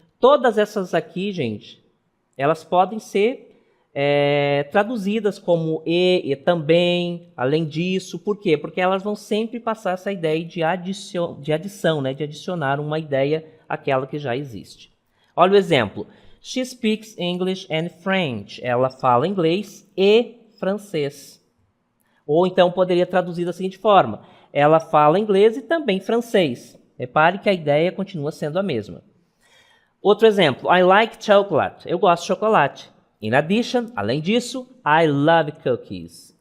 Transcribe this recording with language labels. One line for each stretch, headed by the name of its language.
Portuguese: Todas essas aqui, gente, elas podem ser traduzidas como e também, além disso. Por quê? Porque elas vão sempre passar essa ideia de adição, né? De adicionar uma ideia àquela que já existe. Olha o exemplo.
English: She speaks English and French.
Portuguese: Ela fala inglês e francês. Ou então poderia traduzir da seguinte forma. Ela fala inglês e também francês. Repare que a ideia continua sendo a mesma. Outro exemplo.
English: I like chocolate.
Portuguese: Eu gosto de chocolate.
English: In addition,
Portuguese: além disso,
English: I love cookies.